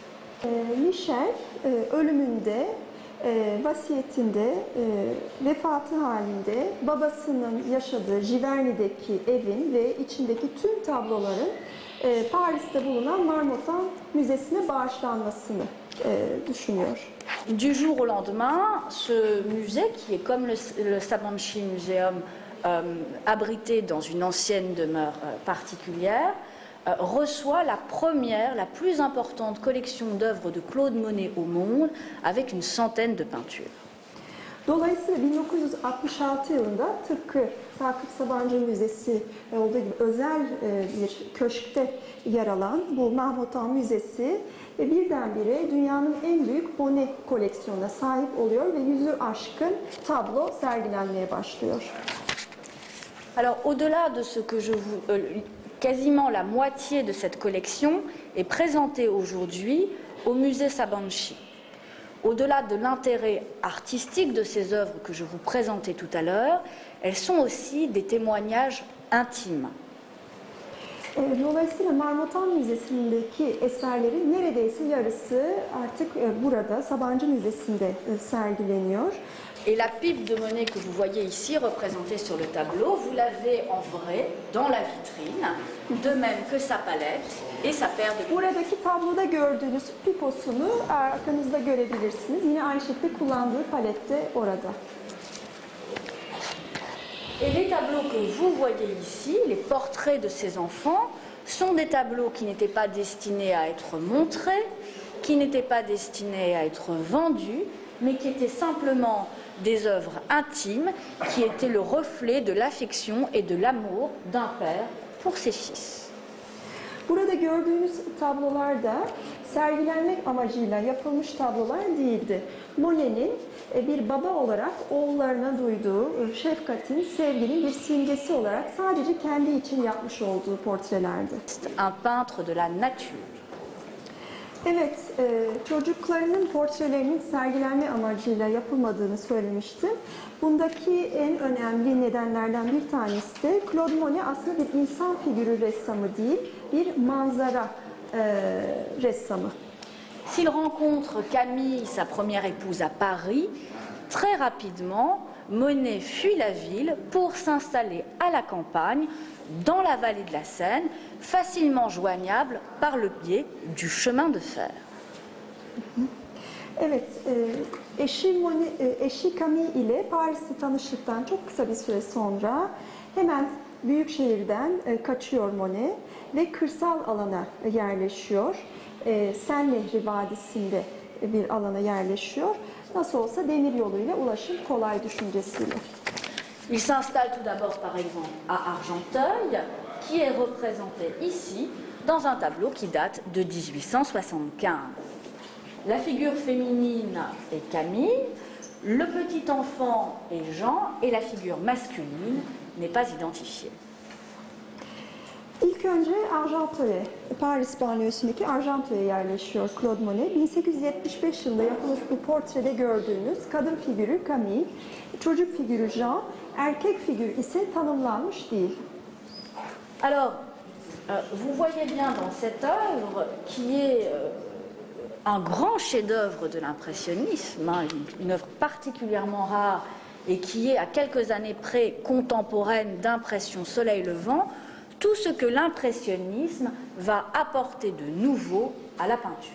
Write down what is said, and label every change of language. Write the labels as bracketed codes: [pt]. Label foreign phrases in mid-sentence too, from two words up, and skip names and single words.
[tr] Michel ölümünde, vasiyetinde, vefatı halinde babasının yaşadığı Giverny'deki evin ve içindeki tüm tabloların Paris'te bulunan Marmottan Müzesi'ne bağışlanmasını düşünüyor. [fr] Du jour au lendemain, ce musée, qui est comme le Sabanchi Museum, abrité dans une ancienne demeure particulière, reçoit la première, la plus importante collection d'œuvres de Claude Monet au monde, avec une centaine de peintures. [tr] Dolayısıyla 1966 yılında tıpkı Sakıp Sabancı Müzesi olduğu gibi özel bir köşkte yer alan bu Marmottan Müzesi birdenbire dünyanın en büyük Monet koleksiyonuna sahip oluyor ve 100'ü aşkın tablo sergilenmeye başlıyor. [fr] Alors, au-delà de ce que je vous... quasiment la moitié de cette collection est présentée aujourd'hui au musée Sabanchi. Au-delà de l'intérêt artistique de ces œuvres que je vous présentais tout à l'heure, elles sont aussi des témoignages intimes. [tr] Dolayısıyla Marmottan Müzesi'ndeki eserlerin neredeyse yarısı artık burada Sabancı Müzesi'nde sergileniyor. [fr] Et la pipe de Monet que vous voyez ici, représentée sur le tableau, vous l'avez en vrai dans la vitrine, de même que sa palette et sa paire de... [tr] Buradaki tabloda gördüğünüz piposunu arkanızda görebilirsiniz. Yine aynı şekilde kullandığı palette orada. [fr] Et les tableaux que vous voyez ici, les portraits de ces enfants, sont des tableaux qui n'étaient pas destinés à être montrés, qui n'étaient pas destinés à être vendus, mais qui étaient simplement des œuvres intimes, qui étaient le reflet de l'affection et de l'amour d'un père pour ses fils. [tr] Burada gördüğünüz tablolar da sergilenmek amacıyla yapılmış tablolar değildi. Monet'in bir baba olarak oğullarına duyduğu şefkatin, sevginin bir simgesi olarak sadece kendi için yapmış olduğu portrelerdi. [fr] Un peintre de la nature. [tr] Evet, çocuklarının portrelerinin sergilenme amacıyla yapılmadığını söylemiştim. Bundaki en önemli nedenlerden bir tanesi de Claude Monet aslında bir insan figürü ressamı değil, bir manzara ressamı. [fr] S'il rencontre Camille, sa première épouse, à Paris, très rapidement, Monet fuit la ville pour s'installer à la campagne, dans la vallée de la Seine, facilement joignable par le biais du chemin de fer. [tr] Evet, eşi Camille ile Paris'te tanıştıktan çok kısa bir süre sonra hemen büyük şehirden kaçıyor Monet ve kırsal alana yerleşiyor. Sen Nehri Vadisi'nde bir alana yerleşiyor. Nasıl olsa demir yoluyla ulaşım kolay düşüncesiyle. [fr] Il s'installe tout d'abord par exemple à Argenteuil, qui est représenté ici dans un tableau qui date de 1875. La figure féminine est Camille, le petit enfant est Jean et la figure masculine n'est pas identifiée. [tr] İlk önce Argenteuil'e, Paris banliyösündeki Argenteuil'e yerleşiyor Claude Monet. 1875 yılında yapılmış bu portrede gördüğünüz kadın figürü Camille, çocuk figürü Jean, erkek figür ise tanımlanmış değil. [fr] Alors, vous voyez bien dans cette œuvre qui est un grand chef-d'œuvre de l'impressionnisme, une œuvre particulièrement rare et qui est à quelques années près contemporaine d'Impression Soleil Levant, tout ce que l'impressionnisme va apporter de nouveau à la peinture.